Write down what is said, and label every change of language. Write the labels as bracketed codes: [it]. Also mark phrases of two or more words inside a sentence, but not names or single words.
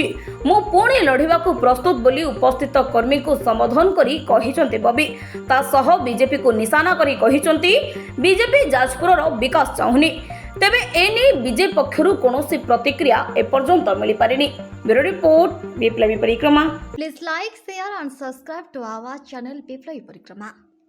[or] ମୁଁ ପୁଣି ଲଢ଼ିବାକୁ ପ୍ରସ୍ତୁତ ବୋଲି ଉପସ୍ଥିତ କର୍ମୀଙ୍କୁ ସମ୍ବୋଧନ କରି କହିଛନ୍ତି ବବି। ତା ସହ ବିଜେପିକୁ ନିଶାନା କରି କହିଛନ୍ତି ବିଜେପି ଯାଜପୁରର ବିକାଶ ଚାହୁଁନି। ତେବେ ଏନେଇ ବିଜେପି ପକ୍ଷରୁ କୌଣସି ପ୍ରତିକ୍ରିୟା ଏପର୍ଯ୍ୟନ୍ତ ମିଳିପାରିନି। [en] bureau report, [or] ବିପ୍ଳବୀ ପରିକ୍ରମା। [en] Please like, share and subscribe to our channel Biploi Parikrama.